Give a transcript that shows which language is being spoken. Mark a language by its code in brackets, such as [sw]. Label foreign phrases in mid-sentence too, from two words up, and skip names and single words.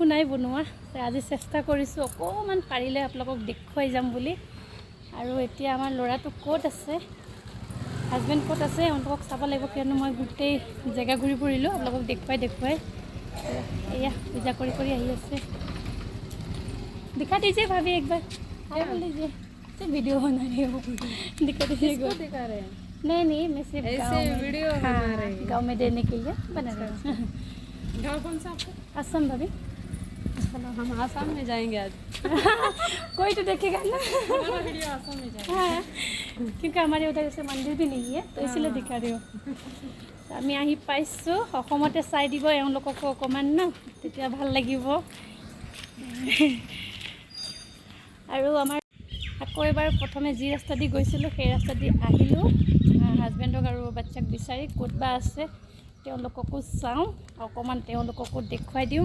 [as] নাই বনোৱা আজি চেষ্টা কৰিছোঁ অকণমান পাৰিলে আপোনালোকক দেখুৱাই যাম বুলি আৰু এতিয়া আমাৰ ল'ৰাটো ক'ত আছে হাজবেণ্ড ক'ত আছে আপোনালোকক চাব লাগিব কিয়নো মই গোটেই জেগা ঘূৰি ফুৰিলোঁ আপোনালোকক দেখুৱাই এয়া পূজা কৰি আহি আছে [hi] दिखा दीजिए भाभी एक बार हाय बोल दीजिए सिर्फ वीडियो बना रही हूँ दिखा दीजिए किसको दिखा रहे हैं नहीं मैं सिर्फ ऐसे वीडियो बना रहे हैं गाँव में देने के लिए बना रही हूँ गाँव कौन सा आपका असम भाभी चलो हम आसाम में जाएंगे आज कोई तो देखेगा ना हमारा वीडियो आसाम में जाएंगे हाँ क्योंकि हमारे उधर जैसे मंदिर भी नहीं है तो इसलिए दिखा रही हूँ [as] আমি আহি পাইছোঁ অসমতে চাই দিব এওঁলোককো অকণমান ন তেতিয়া ভাল লাগিব আৰু আমাৰ আকৌ এবাৰ প্ৰথমে যি ৰাস্তা দি গৈছিলোঁ সেই ৰাস্তা দি আহিলোঁ হাজবেণ্ডক আৰু বাচ্চাক বিচাৰি ক'ত বা আছে তেওঁলোককো চাওঁ অকণমান তেওঁলোককো দেখুৱাই দিওঁ